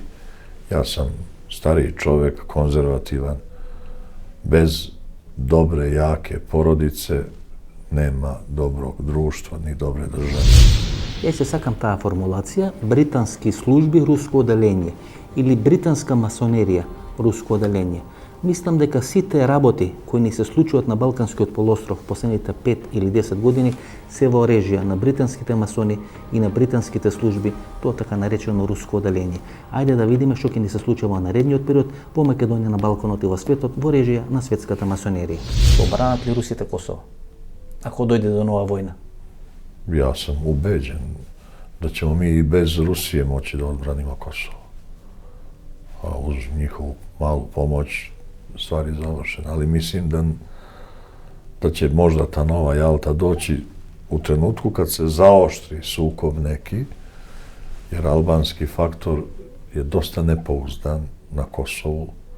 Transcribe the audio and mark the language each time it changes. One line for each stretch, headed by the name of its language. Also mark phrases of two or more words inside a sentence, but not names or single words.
Serbian: Ja sam stariji čovjek, konzervativan, bez dobre, jake porodice nema dobrog društva ni dobre države.
Macedonian: Јас се сакам та формулација, британски служби руско оделение или британска масонерија руско оделение. Mislim дека сите работи кои ни се случуваат на Балканскиот полуостров последните 5 или 10 години се во режија на британските масони и на британските служби, тоа така наречено руско оделение. Ајде да видиме што ќе ни се случува на наредниот период во Македонија, на Балканот и во светот во режија на светската масонерија. Обранат ли русите Косово? Ако дојде до нова војна?
Serbian: Ja sam ubeđen da ćemo mi i bez Rusije moći da odbranimo Kosovo. A uz njihovu malu pomoć stvari završene. Ali mislim da će možda ta nova Jalta doći u trenutku kad se zaoštri sukob neki, jer albanski faktor je dosta nepouzdan na Kosovu.